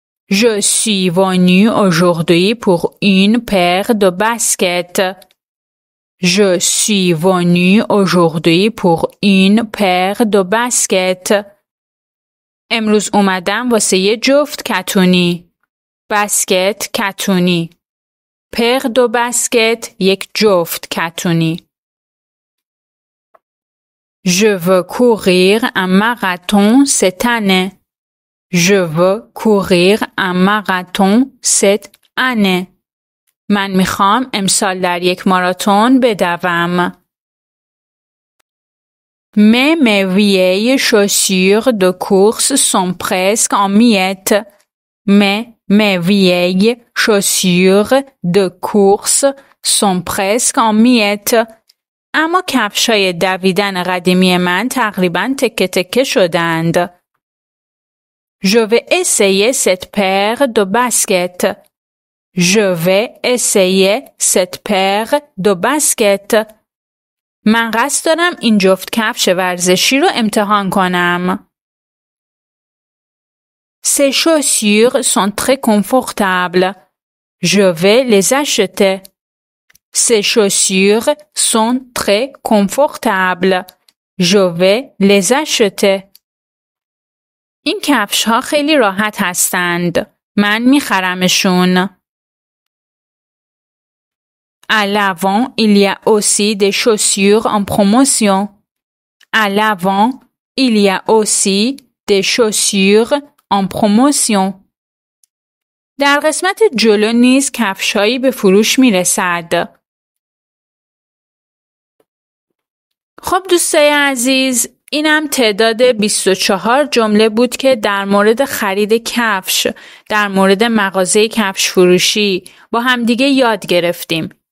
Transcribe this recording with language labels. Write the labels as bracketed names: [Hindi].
[French] Je suis venu aujourd'hui pour une paire de baskets. Je suis venu aujourd'hui pour une paire de baskets. [Persian] امروز اومدم واسه یه جفت کتونی. بسکت کتونی. پر دو بسکت یک جفت کتونی. [French] Je veux courir un marathon cette année. Je veux courir un marathon cette année. [Persian] من میخوام امسال در یک ماراتون بدوم. [French] Mais mes vieilles chaussures de course sont presque en miettes. Mais mes vieilles chaussures de course sont presque en miettes. [Persian] اما کفشای دویدن قدیمی من تقریباً تکه تکه شدند. [French] Je vais essayer cette paire de baskets. Je vais essayer cette paire de baskets. [Persian] من قصد دارم این جفت کفش ورزشی رو امتحان کنم. [French] Ces chaussures sont très confortables. Je vais les acheter. Ces chaussures sont très confortables. Je vais les acheter. [Persian] این کفش‌ها خیلی راحت هستند. من می‌خرمشون. [French] À l'avant, il y a aussi des chaussures en promotion. À l'avant, il y a aussi des chaussures en promotion. [Persian] در قسمت جلو نیز کفش‌هایی به فروش می‌رسد. خب دوستای عزیز، اینم تعداد 24 جمله بود که در مورد خرید کفش، در مورد مغازه کفش فروشی با همدیگه یاد گرفتیم.